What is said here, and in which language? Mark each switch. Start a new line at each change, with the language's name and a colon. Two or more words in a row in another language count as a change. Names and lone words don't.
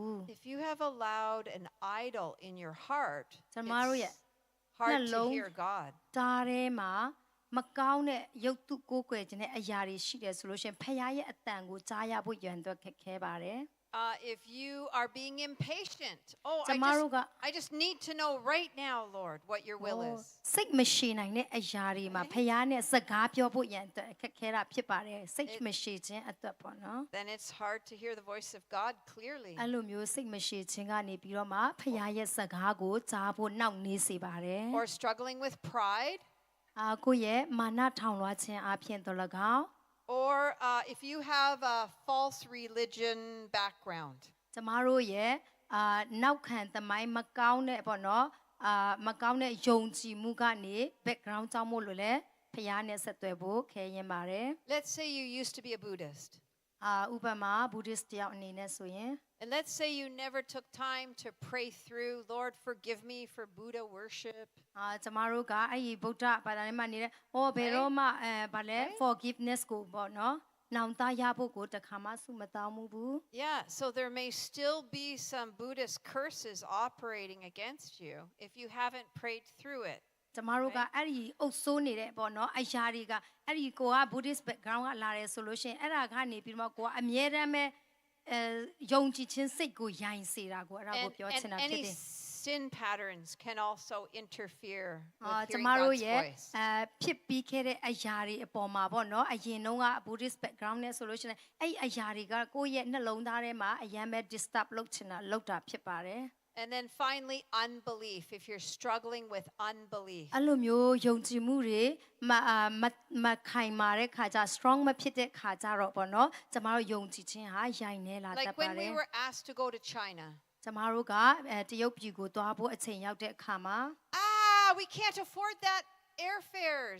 English: If you have allowed an idol in your heart,
Burmese: ကျမတို့ရဲ့
English: it's hard to Hello. hear God.
Burmese: ဒါထဲမှာမကောင်းတဲ့ရုပ်တုကိုးကွယ်ခြင်းတဲ့အရာတွေရှိတယ်ဆိုလို့ရှရင်ဖခင်ရဲ့အတန်ကိုကြားရဖို့ရန်အတွက်ခက်ခဲပါတယ်
English: If you are being impatient, oh,
Burmese: ကျမတို့က
English: I just need to know right now, Lord, what your will is.
Burmese: စိတ်မရှိနိုင်တဲ့အရာတွေမှာဖခင်နဲ့စကားပြောဖို့ရန်အတွက်ခက်ခဲတာဖြစ်ပါတယ်စိတ်မရှိခြင်းအတွက်ပေါ့နော်
English: Then it's hard to hear the voice of God clearly.
Burmese: အဲ့လိုမျိုးစိတ်မရှိခြင်းကနေပြီးတော့မှဖခင်ရဲ့စကားကိုကြားဖို့နှောင့်နှေးစေပါတယ်
English: Or struggling with pride.
Burmese: ကိုယ့်ရဲ့မာနထောင်လွှားခြင်းအပြင်တော်၎င်း
English: Or if you have a false religion background.
Burmese: ကျမတို့ရဲ့နောက်ခံသမိုင်းမကောင်းတဲ့ပေါ့နော်မကောင်းတဲ့ယုံကြည်မှုကနေ background ကြောင့်မို့လို့လဲဖခင်နဲ့ဆက်သွယ်ဖို့ခဲရင်ပါတယ်
English: Let's say you used to be a Buddhist.
Burmese: ဥပမာ Buddhist တယောက်အနေနဲ့ဆိုရင်
English: And let's say you never took time to pray through, Lord, forgive me for Buddha worship.
Burmese: ကျမတို့ကအဲ့ဒီဗုဒ္ဓဘာသာထဲမှာနေတဲ့ဘယ်တော့မှဗာလဲ forgiveness ကိုပေါ့နော်နောင်တရဖို့ကိုတခါမှစုမတောင်းမှုဘူး
English: Yeah, so there may still be some Buddhist curses operating against you if you haven't prayed through it.
Burmese: ကျမတို့ကအဲ့ဒီအုပ်စိုးနေတဲ့ပေါ့နော်အရာတွေကအဲ့ဒီကိုက
English: Buddhist background
Burmese: ကလာတယ်ဆိုလို့ရှိရင်အဲ့ဒါကနေပြီးတော့ကိုကအမြဲတမ်းပဲယုံကြည်ခြင်းစိတ်ကိုယိုင်စေတာကိုအဲ့ဒါကိုပြောချင်တာဖြစ်
English: any
Burmese: တယ်
English: sin patterns can also interfere
Burmese: ကျ
English: with
Burmese: မ
English: hearing
Burmese: တို့
English: God's
Burmese: ရဲ့
English: voice.
Burmese: ဖြစ်ပြီးခဲ့တဲ့အရာတွေအပေါ်မှာပေါ့နော်အရင်တုန်းက
English: Buddhist background
Burmese: နဲ့ဆိုလို့ရှိရင်အဲ့အရာတွေကကိုယ့်ရဲ့နှလုံးသားထဲမှာအယံပဲ disturb လုပ်ချင်တာလုပ်တာဖြစ်ပါတယ်
English: And then finally, unbelief. If you're struggling with unbelief.
Burmese: အဲ့လိုမျိုးယုံကြည်မှုတွေမခိုင်မာတဲ့ခါကျ strong မဖြစ်တဲ့ခါကျတော့ပေါ့နော်ကျမတို့ယုံကြည်ခြင်းဟာယိုင်နေလာတတ်
English: Like
Burmese: ပါ
English: when
Burmese: တ
English: we
Burmese: ယ်
English: were asked to go to China.
Burmese: ကျမတို့ကတရုတ်ပြည်ကိုသွားဖို့အချိန်ရောက်တဲ့အခါမှာ
English: We can't afford that airfares.